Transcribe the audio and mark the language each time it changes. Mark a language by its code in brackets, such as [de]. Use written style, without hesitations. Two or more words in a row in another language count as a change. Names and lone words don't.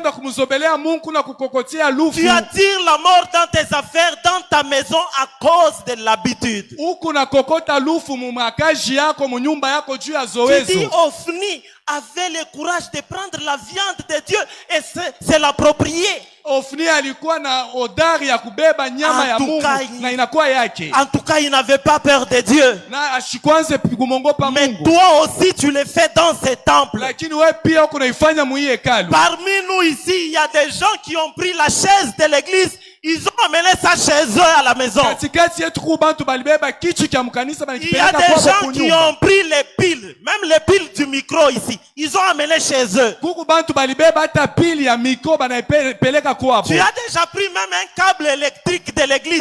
[fr] Tu attires la mort dans tes affaires, dans ta maison à cause de l'habitude. Tu dis, Ofni avait le courage de prendre la viande de Dieu et c'est l'approprier. [sw] Ofni alikuwa na odari ya kubeba nyama ya Mungu na inakuwa yake. [fr] En tout cas, il n'avait pas peur de Dieu. [sw] Na ashikwanze kumongopa Mungu. [fr] Mais toi aussi tu le fais dans ces temples. [sw] Lakini wewe pia unaifanya mu hekalu. [fr] Parmi nous ici, il y a des gens qui ont pris la chaise de l'église. Ils ont amené ça chez eux à la maison. Il y a des gens qui ont pris les piles, même les piles du micro ici. Ils ont amené chez eux. Tu as déjà pris même un câble électrique de l'église.